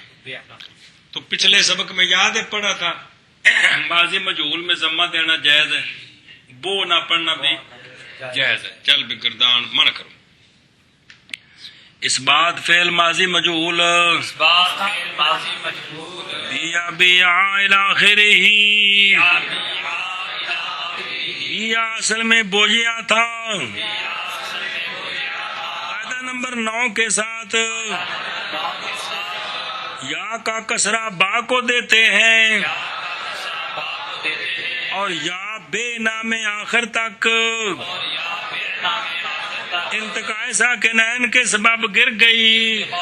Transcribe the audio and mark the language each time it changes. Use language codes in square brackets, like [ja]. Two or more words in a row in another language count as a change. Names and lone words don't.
[ur] تو پچھلے سبق میں یاد ہے پڑھا تھا ماضی مجہول میں ضمہ دینا جائز ہے. بو نہ پڑھنا بھی جائز ہے. چل بھی گردان من کرو. [ar] اس بات فعل ماضی مجہول. اسبات فعل ماضی مجہول. بیا بیا الاخرہ. [ur] بیا اصل میں بوجیا تھا. قاعدہ نمبر 9 کے ساتھ یا کا کسرہ با کو دیتے ہیں اور یا بے نام آخر تک [ar] التقاء ساکنین [ur] کے سبب گر گئی.